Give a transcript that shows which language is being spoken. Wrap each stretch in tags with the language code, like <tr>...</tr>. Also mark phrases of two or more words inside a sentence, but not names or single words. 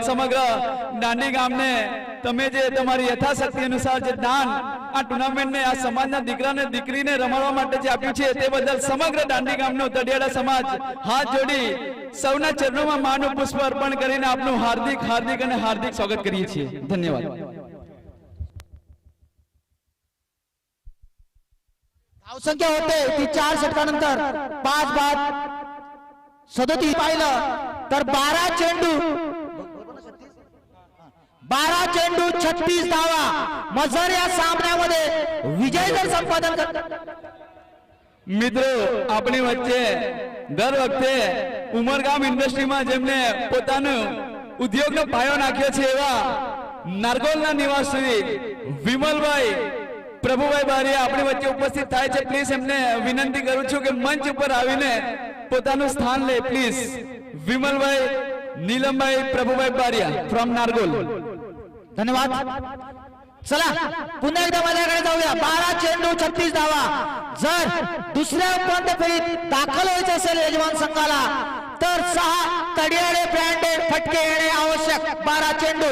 <gu>સમગ્ર દાંડી ગામને તમે જે તમારી યથાશક્તિ અનુસાર જે દાન આ ટુર્નામેન્ટને આ સમાજના દીકરાને દીકરીને રમાડવા માટે જે આપ્યું છે તે બદલ સમગ્ર દાંડી ગામનો તડિયાડા સમાજ હાથ જોડી સૌના ચરણોમાં માનું પુષ્પ અર્પણ કરીને આપનું હાર્દિક હાર્દિક અને હાર્દિક સ્વાગત કરીએ છીએ. ધન્યવાદ.</gu> <mr>धावसंख्या होते ती 4 षटकानंतर 5 बाद 37 पाहिलं तर 12 चेंडू 36 धावा. मजर या सामन्यामध्ये विजय जर संपादन</mr> <gu>મિત્રો આપણી વચ્ચે દર વખતે ઉમરગામ ઇન્ડસ્ટ્રીમાં જેમને પોતાનો ઉદ્યોગનો પાયો નાખ્યો છે એવા નારગોલના નિવાસી વિમલભાઈ પ્રભુભાઈ બારીયા આપણી વચ્ચે ઉપસ્થિત થાય છે. પ્લીઝ એમને વિનંતી કરું છું કે મંચ ઉપર આવીને પોતાનું સ્થાન લે પ્લીઝ. વિમલભાઈ નીલમભાઈ પ્રભુભાઈ બારીયા फ्रॉम नारगोल.</gu> <mr>धन्यवाद. चला पुन्हा एकदा माझ्याकडे जाऊया. 12 चेंडू 36 धावा. जर दुसऱ्या उपांत्य फेरीत दाखल व्हायचं असेल यजमान संघाला तर 6 तडियाडे ब्रँडेड फटके येणे आवश्यक 12 चेंडू.</mr>